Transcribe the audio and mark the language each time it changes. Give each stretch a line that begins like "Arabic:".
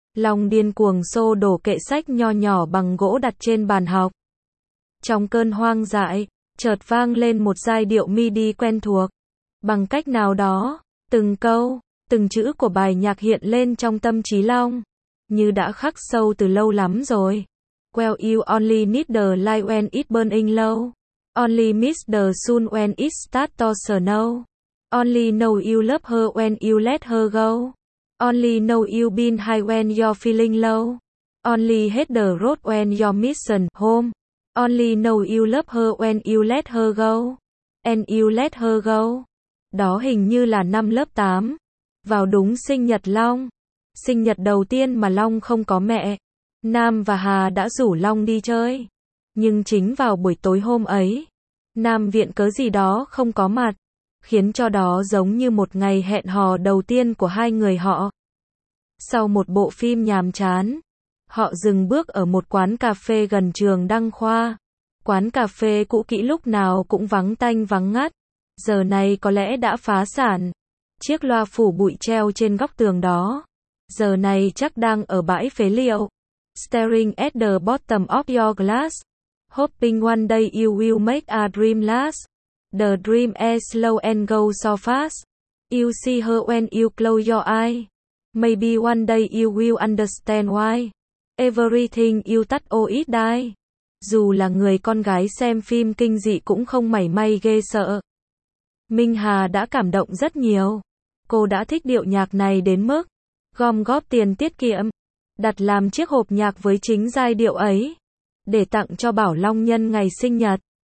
Vietnamese: Long điên cuồng xô đổ kệ sách nho nhỏ bằng gỗ đặt trên bàn học. Trong cơn hoang dại, chợt vang lên một giai điệu MIDI quen thuộc. Bằng cách nào đó, từng câu, từng chữ của bài nhạc hiện lên trong tâm trí Long. như đã khắc sâu từ lâu lắm rồi.
English: Well, you only need the light when it's burning low. Only miss the sun when it starts to snow. Only know you love her when you let her go. Only know you've been high when you're feeling low. Only hate the road when you're missing home. Only know you love her when you let her go. And you let her go.
Vietnamese: Đó hình như là năm lớp 8. Vào đúng sinh nhật Long. Sinh nhật đầu tiên mà Long không có mẹ. Nam và Hà đã rủ Long đi chơi. Nhưng chính vào buổi tối hôm ấy, Nam viện cớ gì đó không có mặt, khiến cho đó giống như một ngày hẹn hò đầu tiên của hai người họ. Sau một bộ phim nhàm chán, họ dừng bước ở một quán cà phê gần trường Đăng Khoa. Quán cà phê cũ kỹ lúc nào cũng vắng tanh vắng ngắt. Giờ này có lẽ đã phá sản. Chiếc loa phủ bụi treo trên góc tường đó. Giờ này chắc đang ở bãi phế liệu.
English: Staring at the bottom of your glass. Hoping one day you will make a dream last. The dream is slow and goes so fast. You see her when you close your eyes. Maybe one day you will understand why. Everything you touch oh it die.
Vietnamese: Dù là người con gái xem phim kinh dị cũng không mảy may ghê sợ. Minh Hà đã cảm động rất nhiều. Cô đã thích điệu nhạc này đến mức gom góp tiền tiết kiệm, đặt làm chiếc hộp nhạc với chính giai điệu ấy, để tặng cho Bảo Long nhân ngày sinh nhật.